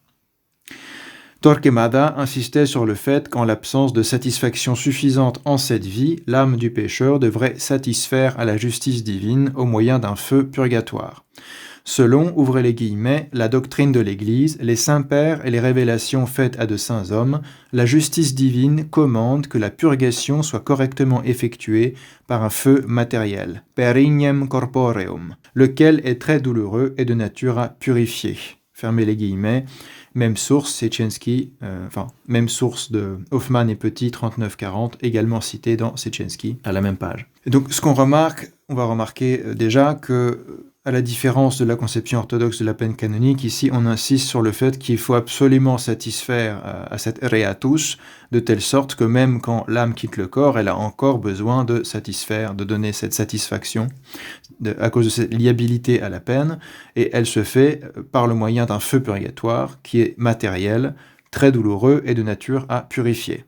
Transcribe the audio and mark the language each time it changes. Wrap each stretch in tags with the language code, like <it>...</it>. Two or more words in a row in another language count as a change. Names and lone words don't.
<fr>Torquemada insistait sur le fait qu'en l'absence de satisfaction suffisante en cette vie, l'âme du pécheur devrait satisfaire à la justice divine au moyen d'un feu purgatoire. Selon, ouvrez les guillemets, la doctrine de l'Église, les saints-pères et les révélations faites à de saints hommes, la justice divine commande que la purgation soit correctement effectuée par un feu matériel,</fr> <la>per ignem corporeum,</la> <fr>lequel est très douloureux et de nature à purifier. Fermez les guillemets. Même source, Syczynski, même source de Hoffmann et Petit, 39-40, également cité dans Syczynski, à la même page. Et donc, ce qu'on remarque, on va remarquer déjà que, à la différence de la conception orthodoxe de la peine canonique, ici, on insiste sur le fait qu'il faut absolument satisfaire à cette reatus, de telle sorte que même quand l'âme quitte le corps, elle a encore besoin de satisfaire, de donner cette satisfaction, à cause de cette liabilité à la peine, et elle se fait par le moyen d'un feu purgatoire qui est matériel, très douloureux et de nature à purifier.</fr>